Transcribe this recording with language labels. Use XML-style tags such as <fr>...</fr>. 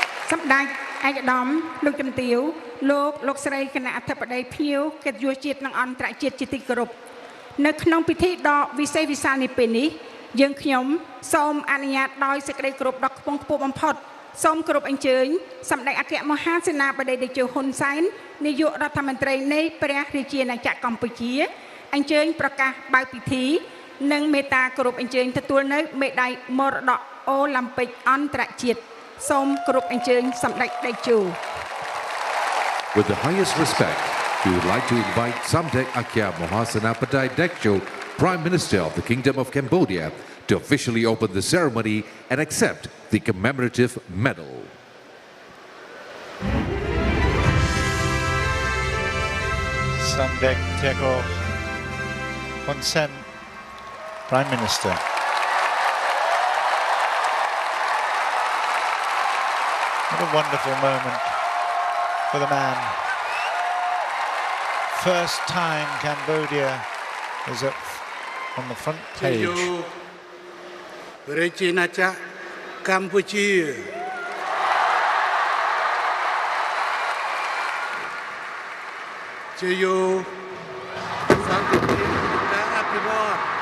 <km>សម្ដេចឯកឧត្តមលោកជំទាវលោកស្រីគណៈអធិបតីភ្ញៀវកិត្តិយសជាតិនិងអន្តរជាតិជាទីគោរពនៅក្នុងពិធីដ៏វិសេសវិសាលនេះពេលនេះយើងខ្ញុំសូមអនុញ្ញាតដោយសេចក្តីគោរពដ៏ខ្ពង់ខ្ពស់បំផុតសូមគោរពអញ្ជើញសម្ដេចអគ្គមហាសេនាបតីតេជោហ៊ុនសែននាយករដ្ឋមន្ត្រីនៃព្រះរាជាណាចក្រកម្ពុជា អញ្ជើញប្រកាសបើកពិធីនិងមេត្តាគោរពអញ្ជើញទទួលនៅមេដាយមរតកអូឡ িম্প ិកអន្តរជាតិសូមគោរពអញ្ជើញសម្ដេចតេជោ</km> <en>With the highest respect, we would like to invite Samdech Akya Mahasenapatai Dekcho, Prime Minister of the Kingdom of Cambodia, to officially open the ceremony and accept the commemorative medal. Samdech Tekho Hun Sen, Prime Minister. What a wonderful moment for the man. First time Cambodia is on the front page.</en> <km>រាជាណាចក្រកម្ពុជាជាយោសន្តិភាពការអភិវឌ្ឍ</km>